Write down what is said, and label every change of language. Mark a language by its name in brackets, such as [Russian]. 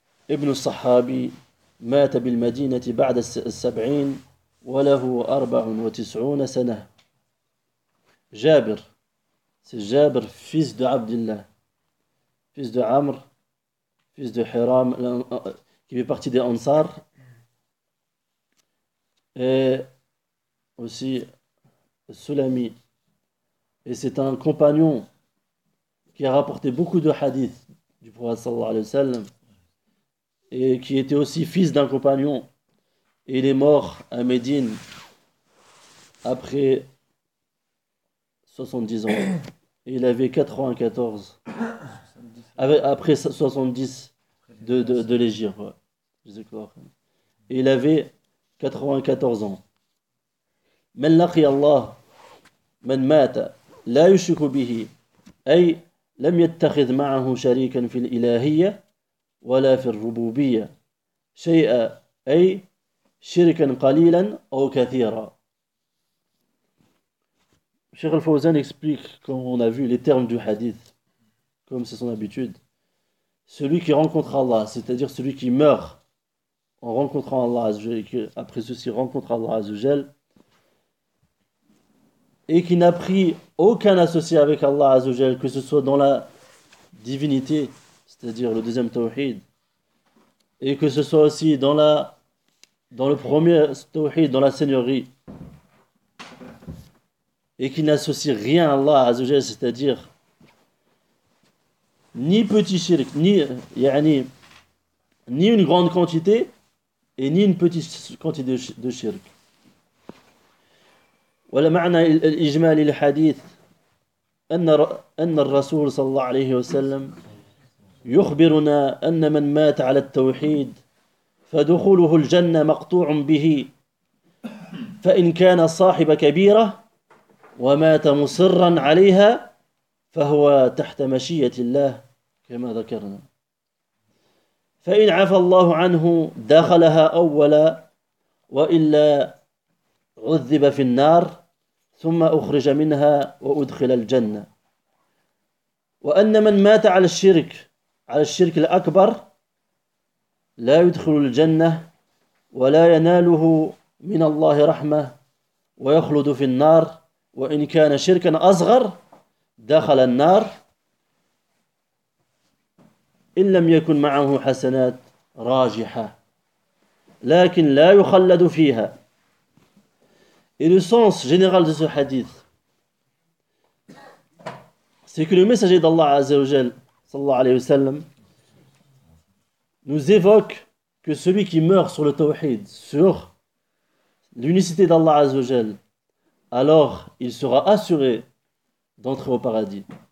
[Arabic] ابن الصحابي مات بالمدينة بعد السبعين وله 94 سنة. [French] جابر c'est جابر fils de Abdullah, fils de Amr, fils de Hiram, qui fait partie des Ansar, et aussi Sulami. Et c'est un compagnon qui a rapporté beaucoup de hadiths du prophète sallallahu alayhi wa sallam, et qui était aussi fils d'un compagnon. Et il est mort à Médine après 70 ans. Et il avait 94. Après 70 de l'Égypte. Ouais. Et il avait 94 ans. [Arabic] Man laqiya Allah, man mata, la yushriku bihi, ay, lam yattakhidh ma'ahu sharikan fil ilahiyya. ولا في الربوبية شيئا أي شركا قليلا أو كثيرا. [French] Cheikh Al-Fawzan explique, comme on a vu, les termes du hadith, comme c'est son habitude. Celui qui rencontre Allah, c'est-à-dire celui qui meurt en rencontrant Allah Azzawajal, et après ceci rencontre Allah Azzawajal, et qui n'a pris aucun associé avec Allah Azzawajal, que ce soit dans la divinité, c'est-à-dire le deuxième tawhid, et que ce soit aussi dans le premier tawhid, dans la seigneurie, et qui n'associe rien à Allah Azzawajal, c'est-à-dire ni petit shirk, ni, yani, ni une grande quantité et ni une petite quantité de shirk. [Arabic] Voilà معنى الإجمالي للحديث أن الرسول صلى الله عليه وسلم يخبرنا أن من مات على التوحيد فدخوله الجنة مقطوع به فإن كان صاحب كبيرة ومات مصرا عليها فهو تحت مشية الله كما ذكرنا فإن عفى الله عنه دخلها أولا وإلا عذب في النار ثم أخرج منها وأدخل الجنة وأن من مات على الشرك على الشرك الأكبر لا يدخل الجنة ولا يناله من الله رحمة ويخلد في النار وإن كان شركا أصغر دخل النار إن لم يكن معه حسنات راجحة لكن لا يخلد فيها. [French] Et le sens général de ce hadith, c'est que le messager d'Allah Azzawajal, sallallahu alayhi wa sallam, nous évoque que celui qui meurt sur le tawhid, sur l'unicité d'Allah Azzawajal, alors il sera assuré d'entrer au paradis.